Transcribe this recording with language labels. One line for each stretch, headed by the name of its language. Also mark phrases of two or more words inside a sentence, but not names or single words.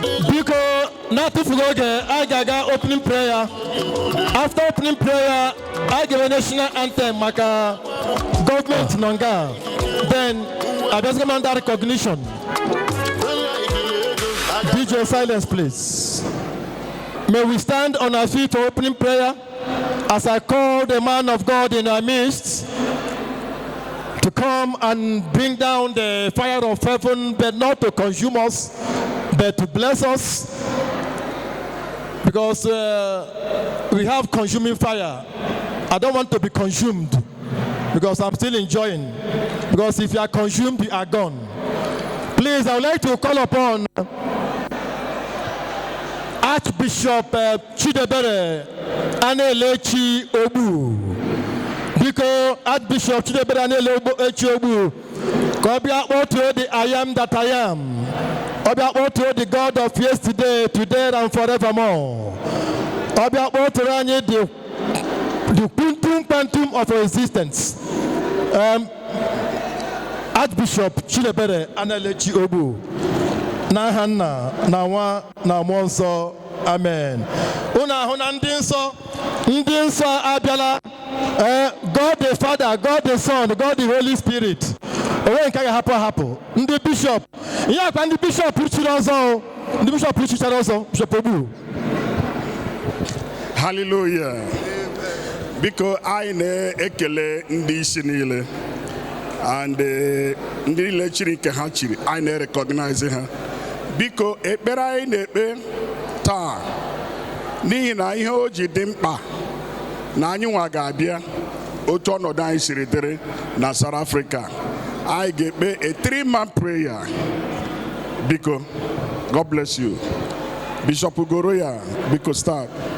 Igbo: Biko, na-atụfughị oge, anyị ga-aga
English: opening prayer. After opening prayer,
Igbo: anyị ga-eme
English: national anthem
Igbo: maka gọọmenti nọ nga.
English: Then,
Igbo: abịazigo m
English: under recognition. D J, silence, please. May we stand on our feet for opening prayer as I call the man of God in our midst to come and bring down the fire of heaven, but not to consume us, but to bless us, because, uh, we have consuming fire. I don't want to be consumed, because I'm still enjoying. Because if you are consumed, you are gone. Please, I would like to call upon Archbishop, uh, Chidebere Anelechi Ogbu.
Igbo: Biko, Archbishop Chidebere Anelechi Ogbu, ka ọ bịa kpọtuo
English: the I am that I am.
Igbo: Ọ bịa kpọtuo
English: the God of yesterday, today, and forevermore.
Igbo: Ọ bịa kpọtụrụ anyị
English: the, the quantum quantum of existence.
Igbo: Um, Archbishop Chidebere Anelechi Ogbu. N'aha Nna, na Nwa, na Mmụọ Nsọ. Amen. Unu ahụ na ndị nsọ, ndị nsọ abịala.
English: Eh, God the Father, God the Son, God the Holy Spirit.
Igbo: O nweghị nke a ga-ahapụ ahapụ. Ndị bishop, ihe akwa ndị bishop chiri ọzọ o. Ndị bishop chichara ọzọ, Bishop Ogbu. Hallelujah. Biko, anyị na-ekele ndị isi niile. And, eh, ndị niile chiri nke ha chiri, anyị na-recognize ha. Biko, ekpere anyị na-ekpe taa, n'ihi na ihe o ji dị mkpa na anyị nwa ga-abịa otu ọnọdụ anyị siri dịrị na South Africa. Anyị ga-ekpe
English: a three-man prayer.
Igbo: Biko,
English: God bless you.
Igbo: Bishop Ugoroya, biko, start.